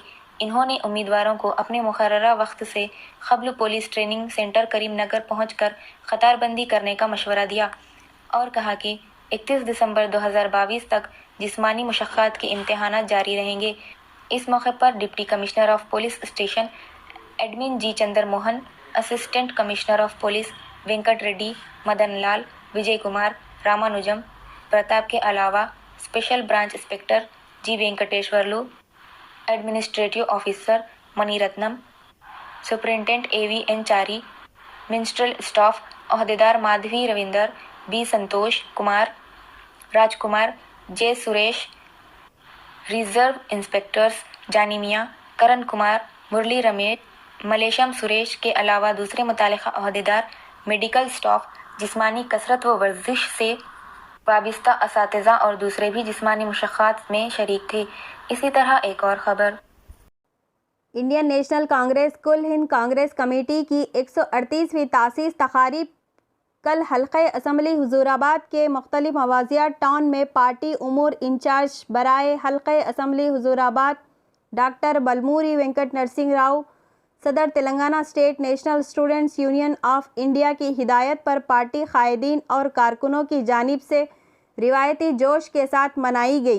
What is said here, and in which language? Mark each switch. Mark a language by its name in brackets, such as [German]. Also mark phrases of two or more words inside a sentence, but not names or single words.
[Urdu] انہوں نے امیدواروں کو اپنے مقررہ وقت سے قبل پولیس ٹریننگ سینٹر کریم نگر پہنچ کر قطار بندی کرنے کا مشورہ دیا اور کہا کہ 31 دسمبر 2022 تک جسمانی مشقات کے امتحانات جاری رہیں گے۔ اس موقع پر ڈپٹی کمشنر آف پولیس اسٹیشن ایڈمن جی چندر موہن، اسسٹنٹ کمشنر آف پولیس وینکٹ ریڈی، مدن لال، وجے کمار، رامانوجم پرتاپ کے علاوہ اسپیشل برانچ انسپکٹر جی وینکٹیشورلو، ایڈمنسٹریٹو آفیسر منی رتنم، سپرنٹینڈنٹ AVN چاری، منسٹریل اسٹاف عہدیدار مادھوی رویندر، بی سنتوش کمار، راج کمار، جے سریش، ریزرو انسپکٹرز جانی میاں، کرن کمار، مرلی رمیش، ملیشم سریش کے علاوہ دوسرے متعلقہ عہدیدار، میڈیکل اسٹاف، جسمانی کسرت و ورزش سے وابستہ اساتذہ اور دوسرے بھی جسمانی مشقات میں شریک تھے۔ اسی طرح ایک اور خبر انڈین نیشنل کانگریس کل ہند کانگریس کمیٹی کی 138ویں تاسیس تقاریب کل حلقہ اسمبلی حضور آباد کے مختلف مواضعات ٹاؤن میں پارٹی امور انچارج برائے حلقہ اسمبلی حضور آباد ڈاکٹر بلموری وینکٹ نرسنگ راؤ، صدر تلنگانہ اسٹیٹ نیشنل اسٹوڈنٹس یونین آف انڈیا کی ہدایت پر پارٹی قائدین اور کارکنوں کی جانب سے روایتی جوش کے ساتھ منائی گئی۔